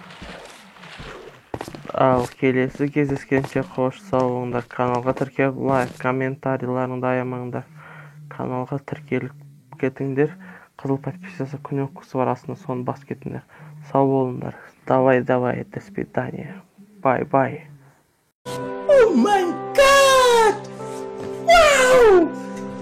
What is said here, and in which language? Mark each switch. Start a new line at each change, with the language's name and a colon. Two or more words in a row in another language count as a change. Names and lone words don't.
Kazakh: Ал келесі кездескенше қош сау болыңдар. Каналға тіркеліп, лайк, комментарийларыңды аямаңдар. Каналға тіркеліп кетіңдер. Қызыл подписаться кнопкасы бар астына, соны бас кетіңдер. Сау болыңдар.
Russian: Давай, до свидания.
English: Bye. Oh my God! Wow!